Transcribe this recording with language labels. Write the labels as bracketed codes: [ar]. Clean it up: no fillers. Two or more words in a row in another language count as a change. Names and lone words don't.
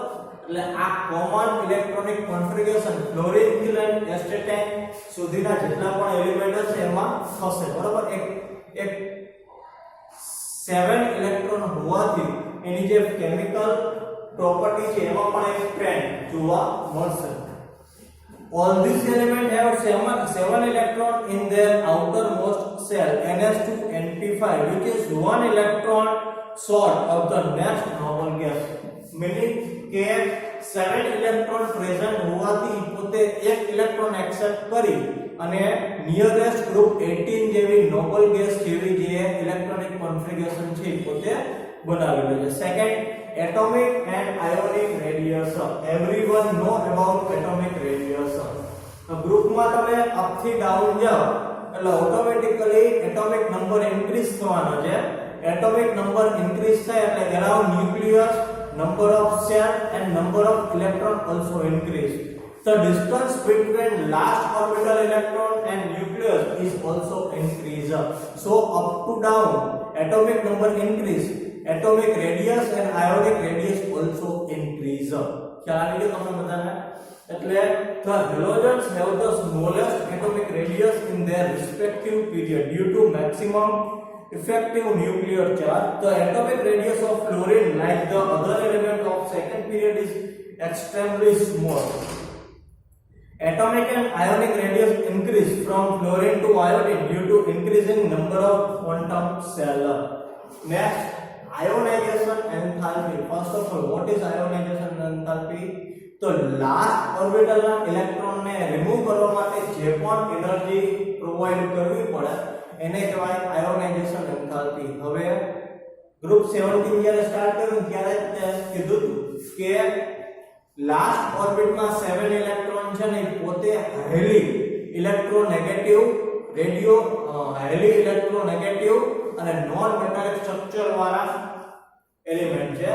[gu] એટલે આ કોમન [en] electronic configuration [gu] ફ્લોરિન થી લઈને એસ્ટેટાઇન સુધીના જેટલા પણ એલિમેન્ટ હશે એમાં થશે, બરાબર? એક 7 ઇલેક્ટ્રોન હોવાથી એની જે [en] chemical property [gu] છે એમાં પણ એક ટ્રેન્ડ જોવા મળશે. [en] All these elements have 7 electrons in their outermost shell, NH2 NP5, which is 1 electron short of the next noble gas. [gu] Meaning કે [en] 7 electron present [gu] હોવાથી પોતે એક [en] electron accept [gu] કરી અને [en] nearest group 18 [gu] જેવી [en] noble gas [gu] જેવી જે [en] electronic configuration [gu] છે પોતે બનાવેલો છે. [en] સેકન્ડ, atomic and ionic radiation. Everyone know about atomic radiation. [gu] તો ગ્રુપમાં તમે અપ થી ડાઉન જાઓ એટલે [en] automatically atomic number increase [gu] થવાનો છે. [en] atomic number increase [gu] થાય એટલે [en] around nucleus, number of cell and number of electron also increase. The distance between last orbital electron and nucleus is also increase. So up to down atomic number increase, atomic radius and ionic radius also increase. [gu] ખ્યાલ આવી ગયો તમને બધાને? [en] એટલે the halogens have the smallest atomic radius in their respective period due to maximum effective nuclear charge. The atomic radius of fluorine, like the other element of second period, is extremely small. Atomic and ionic radius increase from fluorine to iodine due to increasing number of quantum cell. Next, ionization enthalpy. First of all, what is ionization enthalpy? [gu] તો લાસ્ટ ઓર્બિટલના ઇલેક્ટ્રોનને રિમૂવ કરવા માટે જે પણ એનર્જી પ્રોવાઈડ કરવી પડે એને કહેવાય [en] ionization enthalpy. [gu] હવે [en] group 17 [gu] જ્યારે સ્ટાર્ટ કર્યું ત્યારે કીધું કે લાસ્ટ ઓર્બિટમાં 7 ઇલેક્ટ્રોન છે ને પોતે [en] highly electronegative highly electronegative [gu] અને [en] non metallic structure [gu] વાળા એલિમેન્ટ છે.